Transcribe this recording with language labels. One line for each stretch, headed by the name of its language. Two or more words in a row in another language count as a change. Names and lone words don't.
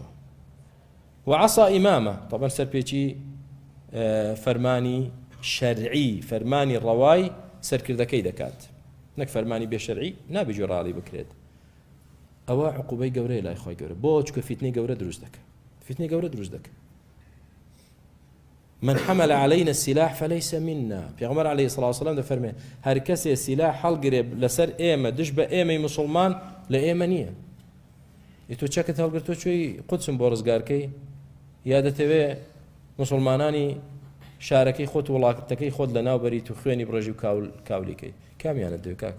Arabic: وعصى إمامه،
Central Kurdish: طبعا سەرپێکی فەرمانی شەرعی، فەرمانی ڕەوای سەرکردەکەی دەکات، نەک فەرمانی بێشەرعی نابێ گوێڕاڵی بکرێت. ئەوە عقوبەی گەورەیە لای خۆی گەورە، بۆ چکە فیتنەی گەورە دروست دەکە، فیتنەی گەورە دروست دەکە.
Arabic: من حمل علينا السلاح فليس منا.
Central Kurdish: پێغەمبەر
Arabic: عەلەیهی الصلاة والسلام
Central Kurdish: دەفەرمێ هەر کەسێ سیلاح هەڵگرێ لەسەر ئێمە دژ بە ئێمەی مسلمان لە ئێمە نییە. تۆ چەکت هەڵگرت تۆ چۆی قودسم بۆ ڕزگارکەی، یا دەتەوێ مسلمانانی شارەکەی خۆت وڵاتەکەی خۆت لە ناوبەریت و خوێنی بڕێژی و کاولیکەی، کامیانت دەوێت کاک؟